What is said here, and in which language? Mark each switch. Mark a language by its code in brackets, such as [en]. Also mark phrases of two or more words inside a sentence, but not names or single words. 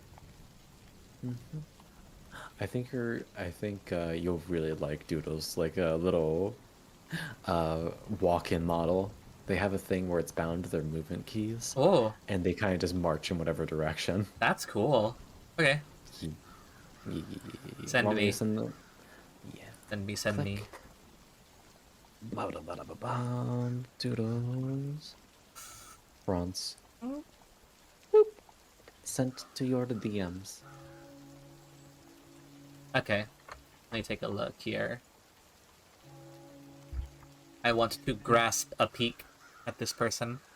[en] I think you'll really like Doodles, like a little walk-in model. They have a thing where it's bound to their movement keys, Oh, and they kind of just march in whatever direction. that's cool. Okay. Send Want me. to send them? Yeah. Send me. Click. Ba-da-ba-da-ba-bum. Doodles. Bronze. Boop. Sent to your DMs. Okay. Let me take a look here. I want to grasp a peek at this person.